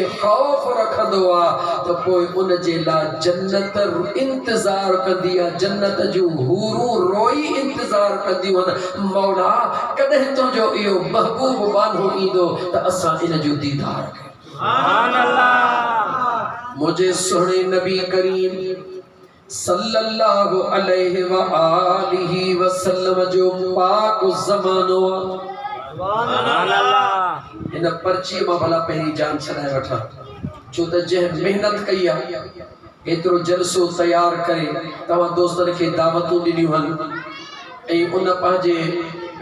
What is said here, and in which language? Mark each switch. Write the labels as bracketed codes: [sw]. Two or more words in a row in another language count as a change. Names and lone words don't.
[sd] ख़ौफ़ रखंदो आहे त पोइ उन जे लाइ जन्नत इंतज़ार कंदी आहे जन्नत जूं हूरूं रोई इंतज़ार कंदियूं आहिनि मौला कॾहिं तुंहिंजो इहो महबूब बानो ईंदो त असां इन जो दीदार कयूं [ar] سبحان الله [sd] मुझे सुहिणे नबी करीम [ar] صلى الله عليه وآله وسلم [sd] जो पाक ज़मानो [ar] سبحان الله [sd] इन पर्ची मां भला पहिरीं जान छॾाए वठां छो त जंहिं मेहनत कई आहे एतिरो जलसो तयार करे तव्हां दोस्तनि खे दावतूं ॾिनियूं आहिनि ऐं उन पंहिंजे